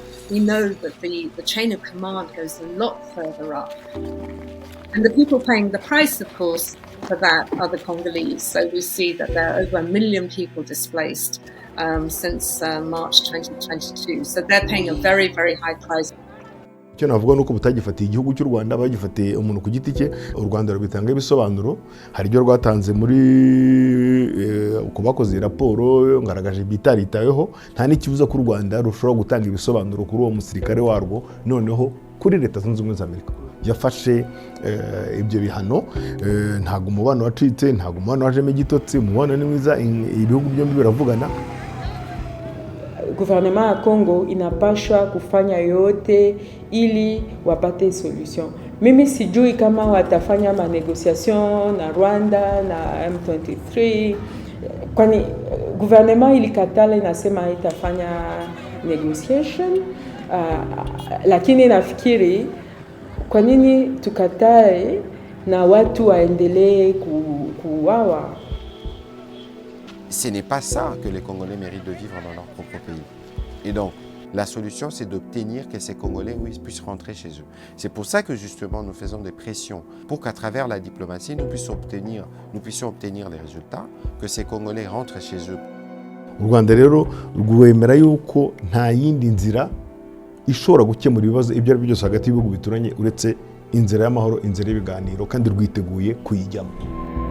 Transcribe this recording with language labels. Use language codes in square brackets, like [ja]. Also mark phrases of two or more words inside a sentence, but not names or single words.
[en] We know that the chain of command goes a lot further up. And the people paying the price, of course, for that are the Congolese. So we see that there are over 1 million people displaced since March 2022. So they're paying a very, very high price. [rw] Icyo navuga nuko butagifatiye igihugu cy'u Rwanda, bagifatiye umuntu ku giti cye. U Rwanda rubitanga ibisobanuro, hari ibyo rwatanze muri uko bakoze raporo ngaragaje bitaritayeho. Nta n'ikibuza ku Rwanda rushobora gutanga ibisobanuro kuri uwo musirikare warwo, noneho kuri Leta Zunze Ubumwe za Amerika yafashe ibyo bihano. Ntago umubano wacitse, ntago umubano wajemo igitotsi, umubano ni mwiza, ibihugu byombi biravugana. [sw] Gouvernement ya Congo inapashwa kufanya yote ili wapate solution. Mimi sijui kama watafanya manegociation na Rwanda na M23, kwani gouvernement ilikatala inasema itafanya negotiation, lakini nafikiri kwa nini tukatae na watu waendelee kuuawa? [fr] Ce n'est pas ça que les Congolais méritent de vivre dans leur propre pays. Et donc, la solution, c'est d'obtenir que ces Congolais puissent rentrer chez eux. C'est pour ça que justement nous faisons des pressions pour qu'à travers la diplomatie, nous puissions obtenir les résultats, que ces Congolais rentrent chez eux. [rw] U Rwanda rero rwemera yuko nta yindi nzira ishobora gukemura ibibazo ibyo ari byo byose hagati y'ibihugu bituranye uretse inzira y'amahoro, inzira y'ibiganiro, kandi rwiteguye kuyijyamo.